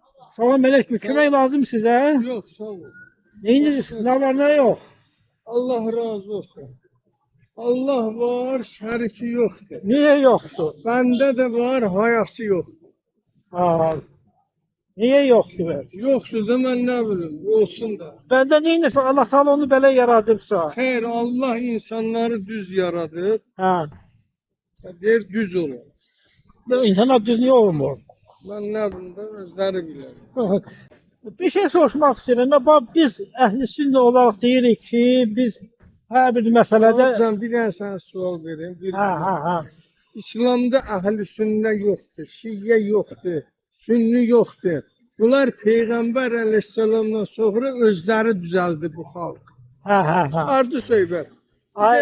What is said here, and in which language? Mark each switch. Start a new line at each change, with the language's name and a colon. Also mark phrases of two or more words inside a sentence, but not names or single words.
Azerbaijani: Salam aleyküm. Kömək lazım sizə?
Turkish: Yok sağ ol. Neyiniz? Ne var ne yok? Allah razı olsun. Allah var, şeriki yoktur. Niye yoktu? Bende de var, hayası yok. Aa, niye yoktu be? Yoktu da ben ne bileyim, olsun da. Bende neyiniz?
Azerbaijani: Allah sana onu böyle yaradıbsa. Hayır, Allah insanları düz yaradı. Ha. Der düz olur. İnsanlar düz niye olmur?
Turkish: Ben ne bileyim de özleri bilir.
Azerbaijani: Bir şey soruşmaq istəyirəm. Biz əhl-i sünnə olaraq deyirik ki, biz hər bir məsələdə...
Turkish: Hocam bir tane sana sual vereyim. Ha. İslam'da ahl-i sünnet yoktur, Şiye yoktur, Sünni yoktur. Bunlar Peygamber aleyhisselamdan sonra özleri düzeldi bu halk. Ha. Ardı söyler. Bir Ay.